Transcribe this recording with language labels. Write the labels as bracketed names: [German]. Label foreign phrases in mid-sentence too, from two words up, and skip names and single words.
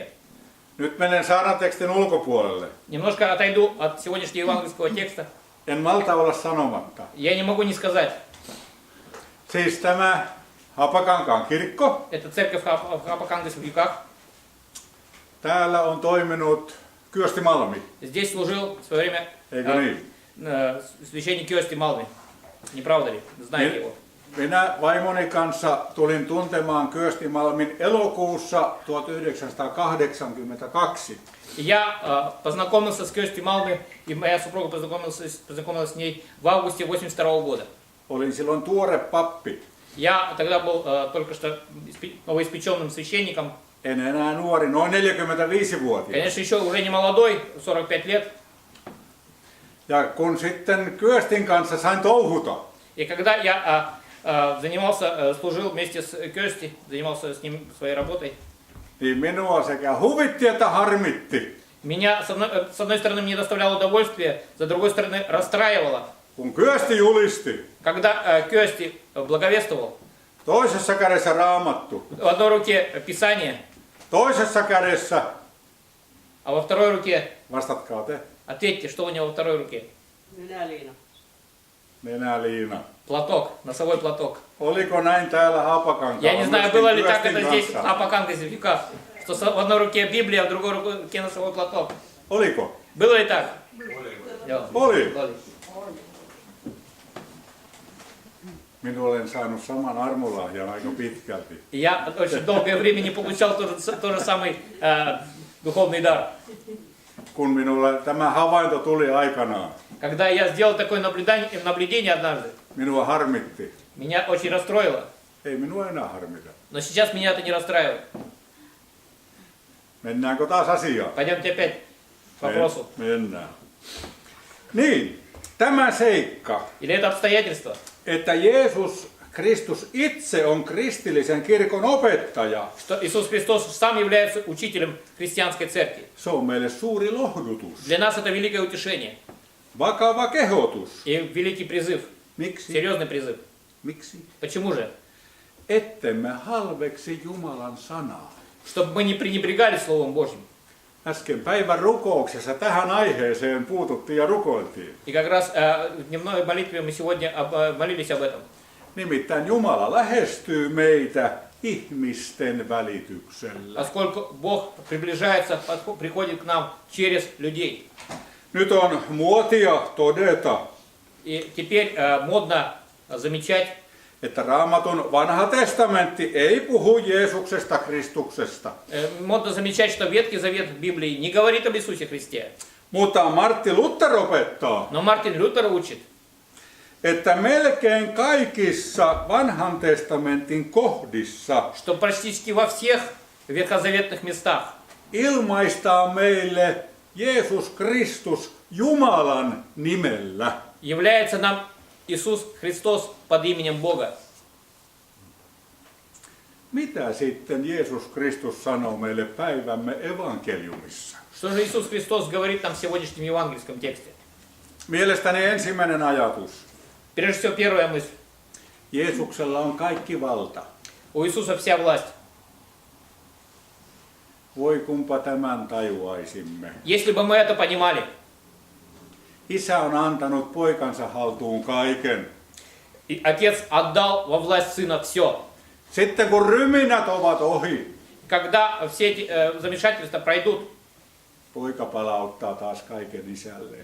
[Finnish] Nyt menen saarnatekstin ulkopuolelle. [Russian] Немножко отойду от сегодняшнего евангельского текста. [Finnish] En malta olla sanomatta. [Russian] Я не могу не сказать, [Finnish] Siis tämä Hapakankaan kirkko, [Russian] это церковь в Хапакангских веках. [Finnish] täällä on toiminut Kyösti Malmi. [Russian] Здесь служил в свое время [Finnish] Eikö niin? [Russian] священник Кёсти Малми. Не правда ли? Знаете его? [Finnish] Minä vaimoni kanssa tulin tuntemaan Kyösti Malmin elokuussa 1982. [Russian] Я познакомился с Кёсти Малми, и моя супруга познакомилась с ней в августе 1982 года. [Finnish] Olin silloin tuore pappi. [Russian] Я тогда был только что новоиспеченным священником. [Finnish] En enää nuori, noin 45-vuotias. [Russian] Конечно, еще уже не молодой, 45 лет. [Finnish] Ja kun sitten Kyöstin kanssa sain touhuta, [Russian] И когда я занимался, служил вместе с Кёсти, занимался с ним своей работой, [Finnish] niin minua sekä huvitti että harmitti. [Russian] меня, с одной стороны, мне доставляло удовольствие, с другой стороны, расстраивало. [Finnish] Kun Kyösti julisti, [Russian] Когда Кёсти благовествовал, [Finnish] toisessa kädessä raamattu, [Russian] в одной руке Писание, [Finnish] toisessa kädessä, [Russian] а во второй руке, [Finnish] vastatkaa te, [Russian] ответьте, что у него во второй руке? [Finnish] Nenäliina. nenäliina. [Russian] Платок, носовой платок. [Finnish] Oliko näin täällä Haapakankaalla? [Russian] Я не знаю, было ли так это здесь, в [Finnish] kanssa? [Russian] Апоканте, что в одной руке Библия, а в другой руке носовой платок. [Finnish] Oliko? [Russian] Было ли так? [Finnish] Oli. Oli. Minä olen saanut saman armolahjan aika pitkälti. [Russian] Я очень долгое время не получал тот же самый духовный дар. [Finnish] Kun minulle tämä havainto tuli aikanaan, [Russian] Когда я сделал такое наблюдение однажды, [Finnish] minua harmitti. [Russian] меня очень расстроило. [Finnish] Ei minua enää harmita. [Russian] Но сейчас меня это не расстраивает. [Finnish] Mennäänkö taas asiaan? [Russian] Пойдемте опять к вопросу. [Finnish] Mennään. Niin, tämä seikka, [Russian] Или это обстоятельство, [Finnish] että Jeesus Kristus itse on kristillisen kirkon opettaja, [Russian] что Иисус Христос сам является учителем христианской церкви. [Finnish] se on meille suuri lohdutus, [Russian] Для нас это великое утешение [Finnish] vakava kehotus. [Russian] и великий призыв, [Finnish] Miksi? [Russian] серьезный призыв. [Finnish] Miksi? [Russian] Почему же? [Finnish] Ettemme halveksi Jumalan sanaa. [Russian] Чтобы мы не пренебрегали Словом Божьим. [Finnish] Äsken päivän rukouksessa tähän aiheeseen puututtiin ja rukoiltiin. [Russian] И как раз в дневной молитве мы сегодня молились об этом. [Finnish] Nimittäin Jumala lähestyy meitä ihmisten välityksellä. [Russian] Поскольку Бог приближается, приходит к нам через людей. [Finnish] Nyt on muotia todeta, [Russian] И теперь модно замечать, [Finnish] että Raamatun vanha testamentti ei puhu Jeesuksesta Kristuksesta. [Russian] модно замечать, что Ветхий Завет в Библии не говорит об Иисусе Христе. [Finnish] Mutta Martti Luther opettaa, [Russian] Но Мартин Лютер учит, [Finnish] että melkein kaikissa vanhan testamentin kohdissa [Russian] что практически во всех ветхозаветных местах [Finnish] ilmaistaan meille Jeesus Kristus Jumalan nimellä. [Russian] является нам Иисус Христос под именем Бога. [Finnish] Mitä sitten Jeesus Kristus sanoo meille päivämme evankeliumissa? [Russian] Что же Иисус Христос говорит нам в сегодняшнем евангельском тексте? [Finnish] Mielestäni ensimmäinen ajatus. [Russian] Прежде всего, первая мысль. [Finnish] Jeesuksella on kaikki valta. [Russian] У Иисуса вся власть. [Finnish] Voi kumpa tämän tajuaisimme. [Russian] Если бы мы это понимали, [Finnish] Isä on antanut poikansa haltuun kaiken. [Russian] и Отец отдал во власть Сына все. [Finnish] Sitten kun ryminät ovat ohi, [Russian] Когда все эти замешательства пройдут, [Finnish] poika palauttaa taas kaiken isälleen.